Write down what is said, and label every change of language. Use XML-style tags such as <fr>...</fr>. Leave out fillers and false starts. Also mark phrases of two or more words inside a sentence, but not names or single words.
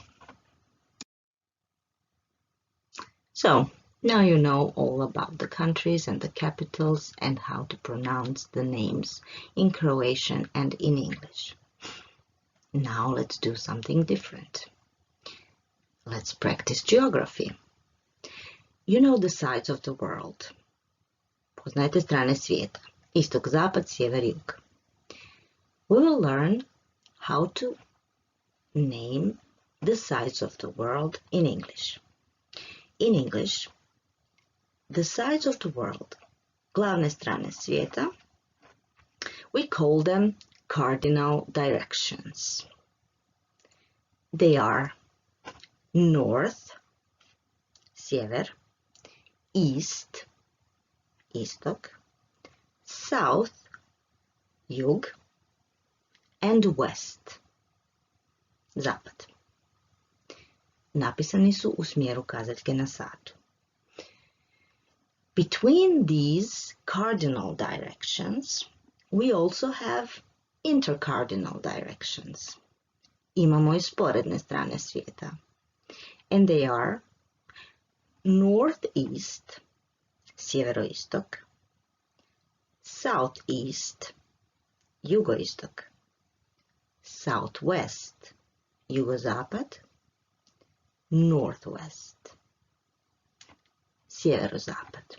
<en>So, now you know all about the countries and the capitals and how to pronounce the names in Croatian and in English. Now let's do something different. Let's practice geography. You know the sides of the world.</en> <hr>Poznajete strane svijeta. Istok, zapad, sjever, jug.</hr> <en>We will learn how to name the sides of the world in English. In English, the sides of the world,</en> <hr>glavne strane svijeta,</hr> <en>we call them cardinal directions. They are north, sjever, east, istok, south, jug, and west,</en> <hr>zapad. Napisani su u smjeru kazaljke na satu.</hr> <en>Between these cardinal directions, we also have intercardinal directions.</en> <hr>Imamo i sporedne strane svijeta.</hr> <en>And they are northeast, sjeveroistok, southeast, jugoistok, southwest, jugozapad, northwest, sjeverozapad.</en>